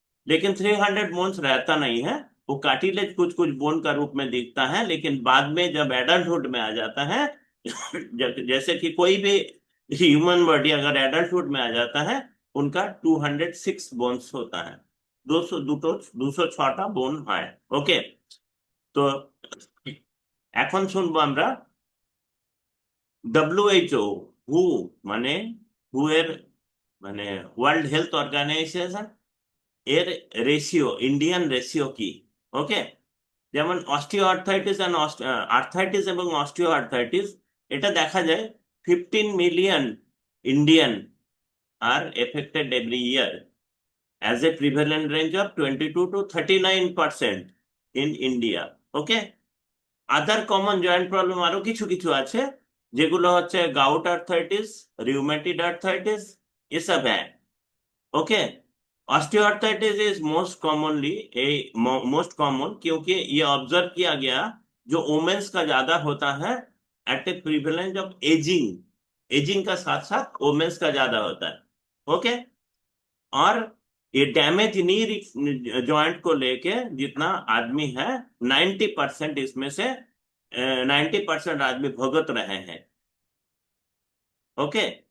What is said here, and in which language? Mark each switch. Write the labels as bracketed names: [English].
[Hindi] लेकिन 300 बोन्स रहता नहीं है। वो कार्टिलेज कुछ कुछ बोन का रूप में दिखता है, लेकिन बाद में जब एडल्टहुड में आ जाता है जैसे कि कोई भी ह्यूमन बॉडी अगर एडल्टहुड में आ जाता है, उनका 206 बोन्स होता है। 200 206টা बोन है। ओके। [Bangla] তো এখন শুনবো আমরা WHO। হু মানে হু এর মানে ওয়ার্ল্ড হেলথ অর্গানাইজেশন এর রেশিও, ইন্ডিয়ান রেশিও কি। ওকে। যেমন অস্টিও আর্থাইটিস এন্ড আর্থাইটিস এবং অস্টিও আর্থাইটিস, এটা দেখা যায় 15 million Indian আর affected every year, [English] as a prevalent range of 22 to 39% in India. Okay. [Bangla] Other common joint problem আরো কিছু কিছু আছে, যেগুলো হচ্ছে গাউট আর্থাইটিস, রিউমেটিড আর্থাইটিস, এসব है। Okay. [Hindi] Osteoarthritis is most commonly a most common, क्योंकि ये ऑब्जर्व किया गया जो वुमेन्स का ज्यादा होता है eight A prevalence of ageing. Ageing का साथ साथ वुमेन्स का ज्यादा होता है। ओके। और ये डैमेज नी जॉइंट को लेके जितना आदमी है, 90% इसमें से 90% आदमी भुगत रहे हैं। ओके।